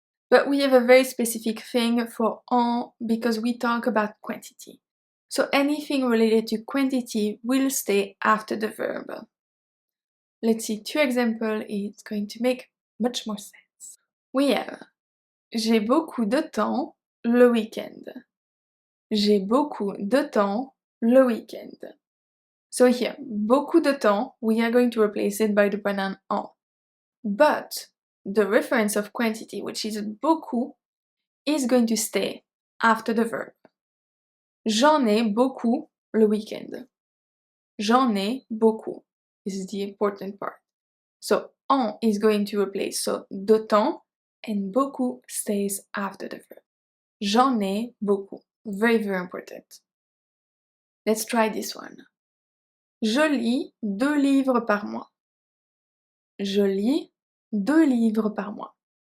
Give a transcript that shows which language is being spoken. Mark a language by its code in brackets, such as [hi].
[en] But we have a very specific thing for en because we talk about quantity. So anything related to quantity will stay after the verb. Let's see 2 examples, it's going to make much more sense. We have [fr] j'ai beaucoup de temps le week-end. J'ai beaucoup de temps le week-end. [en] So here, [fr] beaucoup de temps, [en] we are going to replace it by the pronoun en. But the reference of quantity, which is beaucoup, is going to stay after the verb. [fr] J'en ai beaucoup le week-end. J'en ai beaucoup. [en] This is the important part. So en is going to replace so [fr] de temps [en] and beaucoup stays after the verb. [fr] J'en ai beaucoup. [en] Very, very important. Let's try this one. [fr] Je lis 2 livres par mois. Je lis 2 livres par mois.